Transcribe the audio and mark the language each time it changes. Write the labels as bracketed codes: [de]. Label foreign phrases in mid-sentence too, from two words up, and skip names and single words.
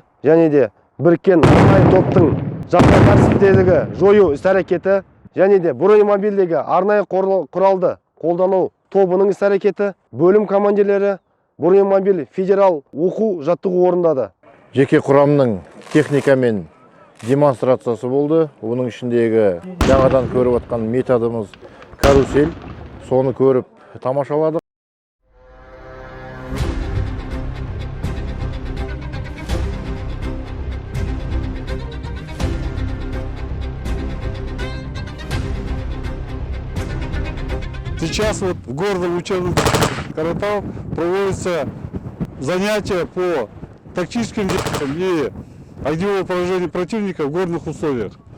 [kk] және де біріккен арнайы топтың жаппай тәртіпсіздікті жою іс-әрекеті және де бронемобильдегі арнайы құралды қолдану тобының іс-әрекеті, бөлім командирлері бронемобиль федерал оқу-жаттығу орындады. Жеке құрамның техникамен демонстрациясы болды. Оның ішіндегі жаңадан көріп отқан методымыз карусель. Соны көріп тамашаладық. [ru] Сейчас вот в городом учебном Каратау проводятся занятия по тактическим действиям и огневому поражению противника в горных условиях.